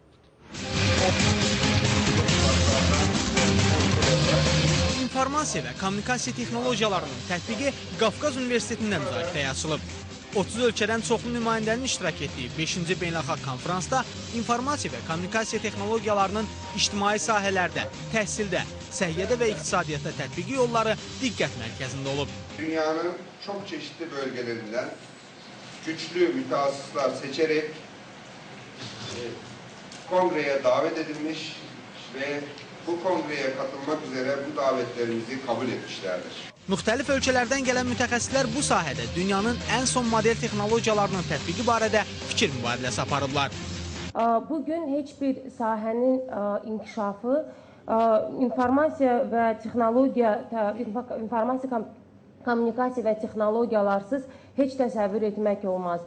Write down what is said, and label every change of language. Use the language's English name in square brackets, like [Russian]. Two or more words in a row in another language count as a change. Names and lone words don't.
[Azerbaijani] İnformasiya və kommunikasiya texnologiyalarının tətbiqi Qafqaz Universitetində müzakirəyə açılıb. 30 ölkədən çoxlu nümayəndənin iştirak etdiyi 5-ci beynəlxalq konfransda informasiya və kommunikasiya texnologiyalarının ictimai sahələrdə, təhsildə, səhiyyədə və iqtisadiyyatda tətbiqi yolları diqqət mərkəzində olub. [Turkish] Dünyanın çox çeşitli bölgelerinden güçlü mütehassıslar seçerek kongreye davet edilmiş ve bu kongreye katılmak üzere bu davetlerimizi kabul etmişlerdir. [Azerbaijani] Müxtəlif ölkələrdən gələn mütəxəssislər bu sahədə dünyanın ən son model texnologiyalarının tətbiqi barədə fikir mübadiləsi aparıblar. Bugün heç bir sahənin inkişafı informasiya və kommunikasiya və texnologiyalarsız heç təsəvvür etmək olmaz.